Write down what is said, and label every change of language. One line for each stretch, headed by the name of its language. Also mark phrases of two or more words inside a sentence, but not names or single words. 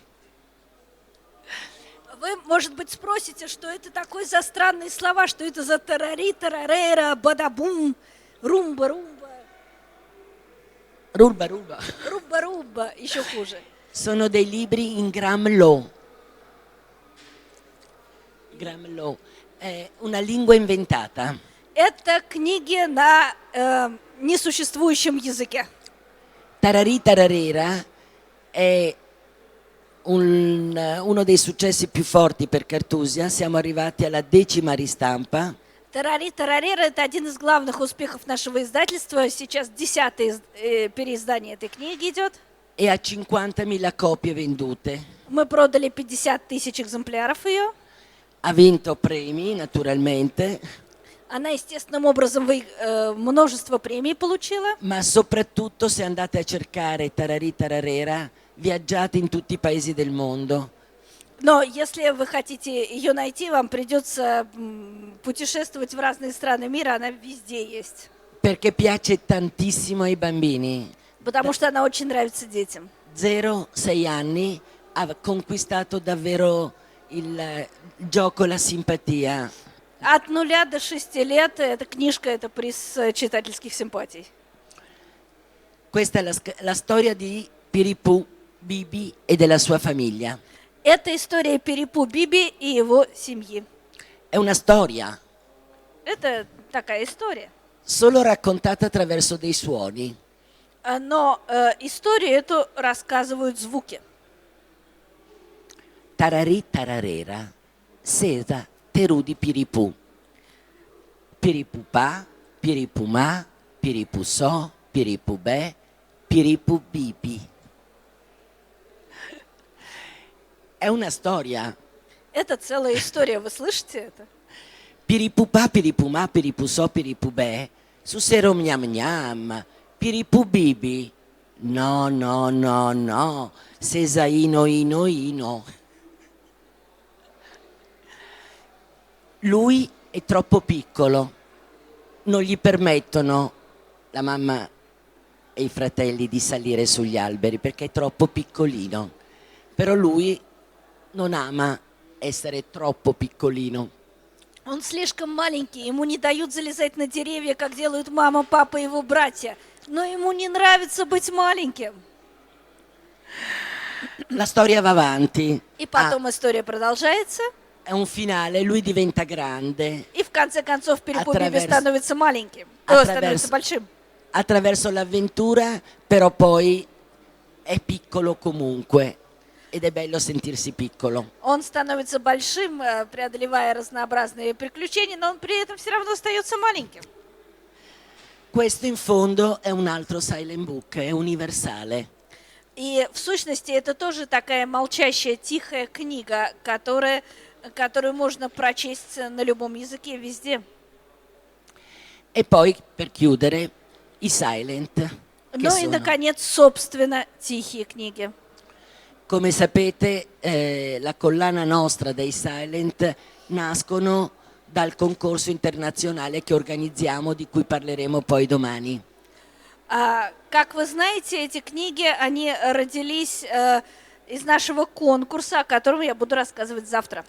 Russian: Вы, может быть, спросите, что это такое за странные слова, что это за тарари, тарарера, бадабум, румба-румба, Rulba rulba. румба-румба, еще хуже.
Italian: Sono dei libri in Gramlo. Gramlo è una lingua inventata.
Russian: Это книги на несуществующем языке.
Italian: Tararì tararera è uno dei successi più forti per Cartusia. Siamo arrivati alla 10ª ristampa.
Russian: Тарари Тарарера — это один из главных успехов нашего издательства. Сейчас 10-е переиздание этой книги идет.
Italian: E ha 50.000 copie vendute.
Russian: Мы продали 50 тысяч экземпляров ее.
Italian: Ha vinto premi, naturalmente,
Russian: Она естественным образом множество премий получила.
Italian: ma soprattutto se andate a cercare Tararì tararera, viaggiate in tutti i paesi del mondo.
Russian: Но если вы хотите ее найти, вам придется путешествовать в разные страны мира, она везде есть.
Italian: Perché piace tantissimo ai bambini.
Russian: Потому что она очень нравится детям.
Italian: 0-6 anni ha conquistato davvero il gioco, la simpatia.
Russian: От 0 до 6 лет эта книжка — это приз читательских симпатий.
Italian: Questa è la storia di Piripù, Bibi e della sua famiglia.
Russian: Это история Перепу Биби и его семьи.
Italian: È una storia
Russian: Это такая история.
Italian: solo raccontata attraverso dei suoni.
Russian: Но историю эту рассказывают звуки. Tararì tararera, sesa terudi piripù. Piripupà, piripumà, piripusò, piripubè, piripubibi.
Italian: È una storia.
Russian: Это целая история, вы слышите это? Piripupà, piripumà, piripusò, piripubè, susero gnam gnam, piripubibi. No, no, no, no, sesa ino, ino, ino.
Italian: Lui è troppo piccolo, non gli permettono la mamma e i fratelli di salire sugli alberi perché è troppo piccolino, però lui non ama essere troppo piccolino.
Russian: Он слишком маленький, ему не дают залезать на деревья, как делают мама, папа и его братья. Но ему не нравится быть маленьким.
Italian: La storia va avanti,
Russian: И потом история продолжается.
Italian: è un finale, lui diventa grande
Russian: И в конце концов Перепу Биби
Italian: Attraverso-
Russian: становится маленьким.
Italian: attraverso-
Russian: Становится большим.
Italian: attraverso l'avventura, però poi è piccolo comunque ed è bello sentirsi piccolo.
Russian: Он становится большим, преодолевая разнообразные приключения, но он при этом все равно остается маленьким.
Italian: Questo in fondo è un altro
English: silent book,
Italian: è universale.
Russian: И в сущности это тоже такая молчащая, тихая книга, которую можно прочесть на любом языке, везде.
Italian: E poi, per chiudere, i silent, che
Russian: Ну и,
Italian: sono,
Russian: наконец, собственно, тихие книги.
Italian: come sapete, la collana nostra dei silent nascono dal concorso internazionale che organizziamo, di cui parleremo poi domani.
Russian: Как вы знаете, эти книги, они родились из нашего конкурса, о котором я буду рассказывать завтра.